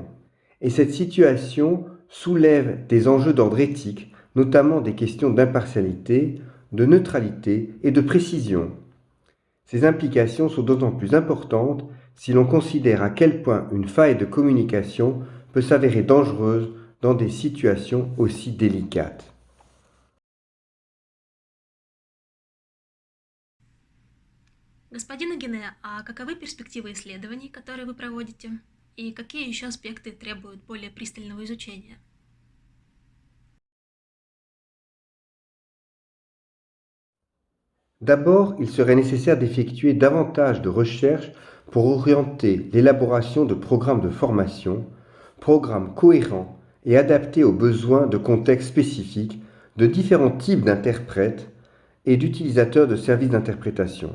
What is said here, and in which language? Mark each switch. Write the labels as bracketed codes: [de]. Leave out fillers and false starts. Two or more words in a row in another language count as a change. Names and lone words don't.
[fr] Et cette situation soulève des enjeux d'ordre éthique, notamment des questions d'impartialité, de neutralité et de précision. Ces implications sont d'autant plus importantes si l'on considère à quel point une faille de communication peut s'avérer dangereuse dans des situations aussi délicates. [ru] Господин Агине, а каковы перспективы исследований, которые вы проводите? И какие еще аспекты требуют более пристального изучения? [fr] D'abord, il serait nécessaire d'effectuer davantage de recherches pour orienter l'élaboration de programmes de formation, programmes cohérents et adaptés aux besoins de contextes spécifiques de différents types d'interprètes et d'utilisateurs de services d'interprétation.